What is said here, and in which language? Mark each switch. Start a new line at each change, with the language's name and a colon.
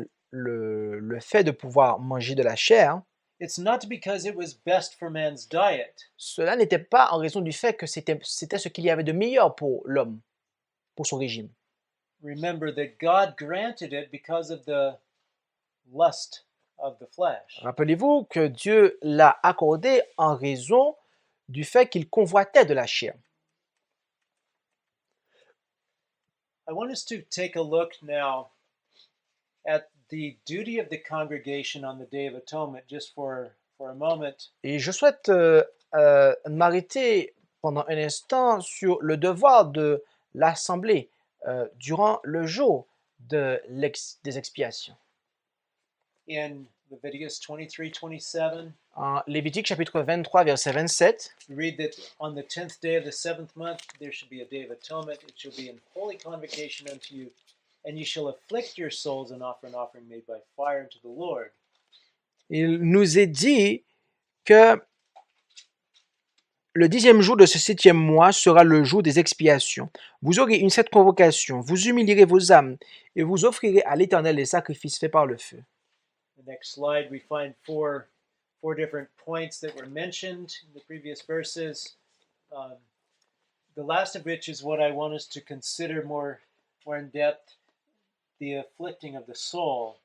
French: le fait de pouvoir manger de la chair,
English: it's not because it was best for man's diet.
French: cela n'était pas en raison du fait que c'était ce qu'il y avait de meilleur pour l'homme, pour son régime.
English: Remember that God granted it because of the lust of the flesh.
French: Rappelez-vous que Dieu l'a accordé en raison du fait qu'il convoitait de la chair.
English: I want us to take a look now at the duty of the congregation on the Day of Atonement just for a moment.
French: Et je souhaite m'arrêter pendant un instant sur le devoir de l'Assemblée durant le jour des expiations.
English: In Leviticus 23:27,
French: En Lévitique chapitre 23, verset 27,
English: we read that on the 10th day of the 7th month there should be a day of atonement. It shall be in holy convocation unto you, and you shall afflict your souls and offer an offering made by fire unto the Lord.
French: il nous est dit que le 10e jour de ce 7e mois sera le jour des expiations. Vous aurez une cette convocation, vous humilierez vos âmes et vous offrirez à l'Éternel les sacrifices faits par le feu.
English: The next slide, we find four different points that were mentioned in the previous verses. The last of which is what I want us to consider more in depth, the afflicting of the soul.